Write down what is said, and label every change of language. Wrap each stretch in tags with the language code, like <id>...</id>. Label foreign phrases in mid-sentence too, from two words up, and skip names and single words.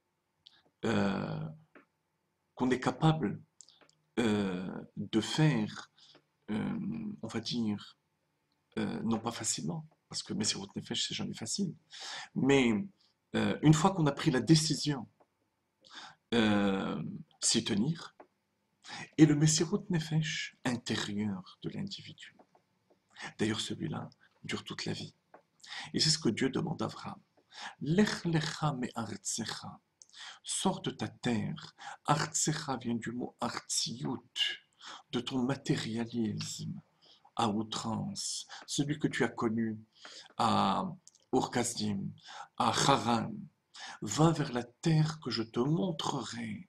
<fr>qu'on est capable de faire, on va dire, non pas facilement, parce que</fr> <he>מסירות נפש,</he> <fr>c'est jamais facile, mais une fois qu'on a pris la décision, s'y tenir, et le</fr> <he>מסירות נפש</he> <fr>intérieur de l'individu. D'ailleurs, celui-là dure toute la vie. Et c'est ce que Dieu demande à Abraham.</fr> <he>לך לך מארצך.</he> <fr>Sors de ta terre. Artzecha vient du mot artziut, de ton matérialisme à outrance, celui que tu as connu à Ur-Kasdim, à Haran. Va vers la terre que je te montrerai.</fr>